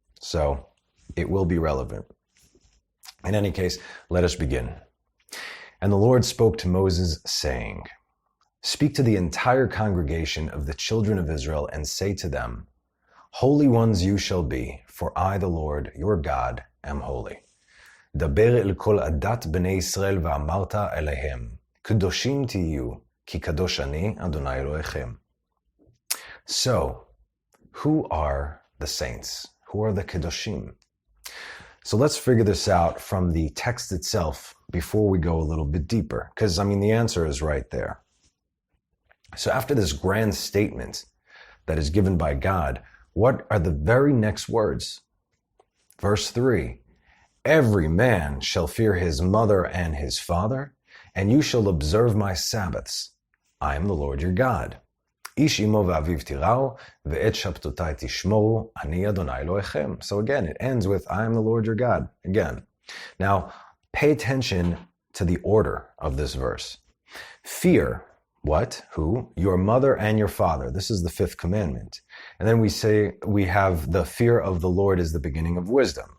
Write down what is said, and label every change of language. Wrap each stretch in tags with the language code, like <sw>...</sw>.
<en>So it will be relevant. In any case, let us begin. And the Lord spoke to Moses, saying, "Speak to the entire congregation of the children of Israel and say to them, Holy ones you shall be, for I, the Lord, your God, am holy.</en> <he>דבר אל כל עדת בני ישראל ואמרת אליהם, קדושים תהיו, כי קדוש אני, אדוני אלוהיכם."</he> <en>So, who are the saints? Who are the Kedoshim? So let's figure this out from the text itself before we go a little bit deeper, because the answer is right there. So after this grand statement that is given by God, what are the very next words? Verse 3, "Every man shall fear his mother and his father, and you shall observe my Sabbaths. I am the Lord your God.</en> <he>איש אמו ואביו תיראו, ואת שבתותי תשמרו, אני אדוני אלוהיכם."</he> <en>So again, it ends with, "I am the Lord your God." Again. Now, pay attention to the order of this verse. Fear, what? Who? Your mother and your father. This is the fifth commandment. And then we have the fear of the Lord is the beginning of wisdom.</en>